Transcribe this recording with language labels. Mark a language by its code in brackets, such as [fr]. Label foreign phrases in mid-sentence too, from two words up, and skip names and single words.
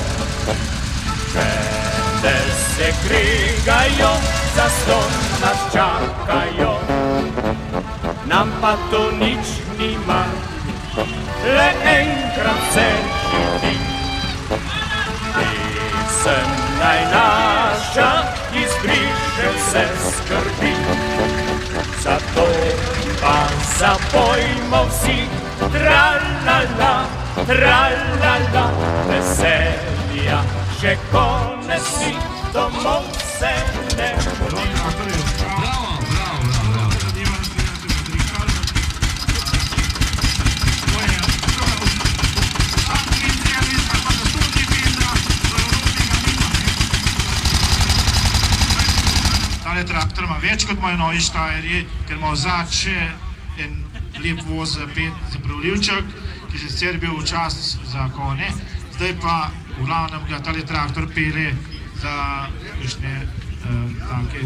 [sl] Žene se kregajo, zastonj nas čakajo, nam pa to nič ni mar, le enkrat se živi. Pesem naj naša izbriše vse skrbi, zato pa zapojmo vsi tra-la-la, tra-la-la. Veselja že konec si, domov se ne mudi. Tale traktor ima več kot moji novi štajerji, ker ima vzad še en lep voz za zapravljivček, ki je sicer bil včasih za konje, zdaj pa v glavnem ga tale traktor pele za kakšne take...